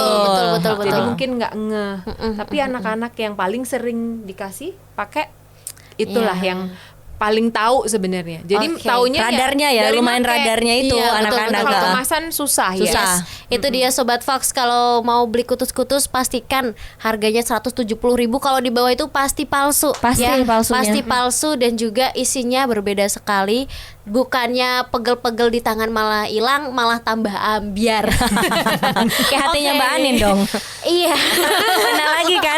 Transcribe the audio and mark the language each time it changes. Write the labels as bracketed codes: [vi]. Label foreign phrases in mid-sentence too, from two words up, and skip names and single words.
[id] lain. betul. Jadi mungkin nggak ngeh. Tapi anak-anak yang paling sering dikasih pakai itulah Iya. yang paling tahu sebenarnya. Jadi Oke. taunya Radarnya ya, dari lumayan make. radarnya itu Iya, betul, anak-anak. Kalau betul. kemasan susah, ya. Susah. Itu dia Sobat Fox, kalau mau beli kutus-kutus pastikan harganya 170.000. Kalau di bawah itu pasti palsu. Pasti palsunya. Pasti palsu dan juga isinya berbeda sekali. Bukannya pegel-pegel di tangan malah hilang, malah tambah ambiar. Kayak hatinya Oke. Mbak Anin dong. Iya. Kena lagi kan?